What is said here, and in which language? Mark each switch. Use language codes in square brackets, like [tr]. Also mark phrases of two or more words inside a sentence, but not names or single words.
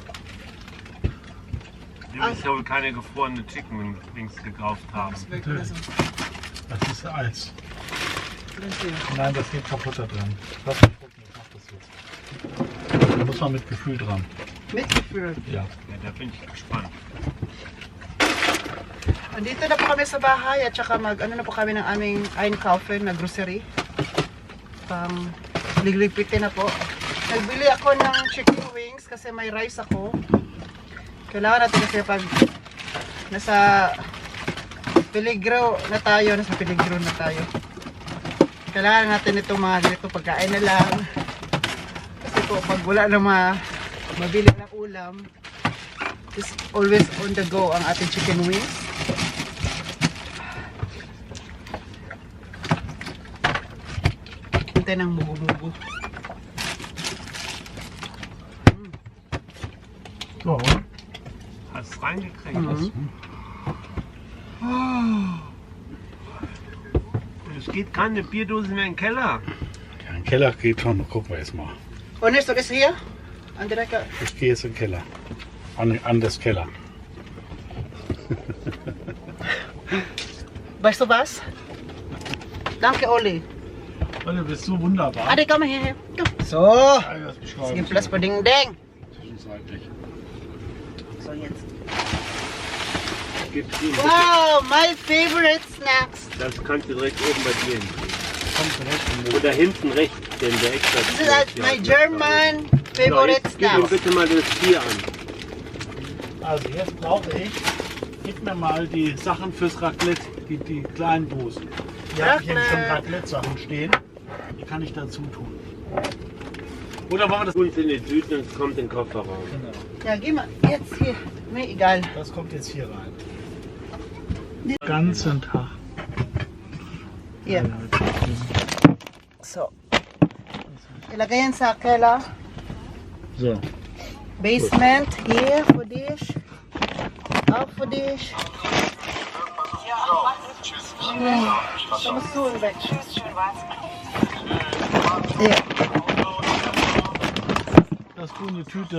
[de] Du wirst ja wohl keine gefrorene [en] Chicken Wings [de] gekauft haben. Das ist Eis. Nein, das geht kaputt da dran. Lass mich gucken, ich mach das jetzt. Da muss man mit Gefühl dran. Mitgefühl. Ja. Ja, da bin ich gespannt. [tl] Andito na po kami sa bahay at saka ano na po kami ng aming einkaufen na grocery. Pang ligligpitin na po. Nagbili ako ng [en] chicken wings [tl] kasi may rice ako. Kailangan natin kasi pag nasa Peligro na tayo, kailangan natin itong mga ganito pagkain na lang. Kasi po pag wala na mabili ng ulam, [en] is always on the go [tl] ang ating [en] chicken wings. [tl] Hintay ng mugu-mugu. [de] So, Hast du reingekriegt? Es geht keine Bierdose mehr in den Keller. Keller geht schon, gucken wir jetzt mal. Und ist das hier? An der Ecke. Ich gehe jetzt in den Keller. An das Keller. Weißt du was? Danke, Olli. Olli, bist du wunderbar. Adi, komm mal hierher. Komm. So. Das Es gibt Platz für Ding Ding. Zwischenzeitlich. So, jetzt. Gibt's ihn. [en] Wow, my favorite snacks. [de] Das kannst du direkt oben bei dir hin. Kommt direkt Oder hinten rechts, denn der extra. [en] This is like my German favorite [de] Gib mir [en] snacks. [de] bitte mal das Tier an. Also jetzt brauche ich, gib mir mal die Sachen fürs Raclette, die kleinen Dosen. Hier habe ich jetzt schon Raclette-Sachen stehen. Die kann ich dazu tun. Oder machen wir das? Tun es in die Tüten und es kommt in den Kofferraum. Genau. Ja, geh mal jetzt hier. Mir egal. Das kommt jetzt hier rein. Den ganzen Tag. Hier. So. [tl] Ilagay yan sa Keller. [de] So. Basement hier für dich. Auch für dich. Da musst du weg. Tschüss, schön war's. Hier. Das tun eine Tüte.